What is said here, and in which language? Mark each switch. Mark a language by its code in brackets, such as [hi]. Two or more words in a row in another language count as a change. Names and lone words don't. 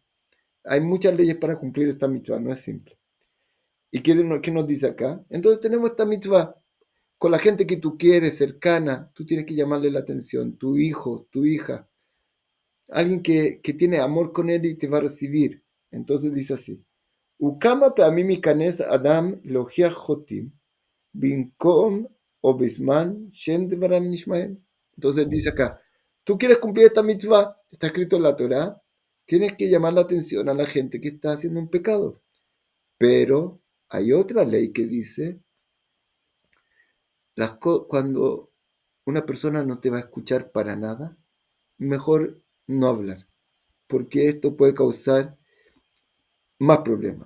[es] Hay muchas leyes para cumplir esta mitzvah, no es simple. ¿Y qué nos dice acá? Entonces tenemos esta mitzvah con la gente que tú quieres, cercana, tú tienes que llamarle la atención, tu hijo, tu hija, alguien que tiene amor con él y te va a recibir. Entonces dice así, [he] וכמה פעמים יכנס אדם להוכיח אותם במקום או בזמן שאין דבריו נשמעים. [es] Entonces dice acá, tú quieres cumplir esta mitzvah, está escrito en la Torah, tienes que llamar la atención a la gente que está haciendo un pecado. Pero hay otra ley que dice, cuando una persona no te va a escuchar para nada, mejor no hablar, porque esto puede causar más problemas.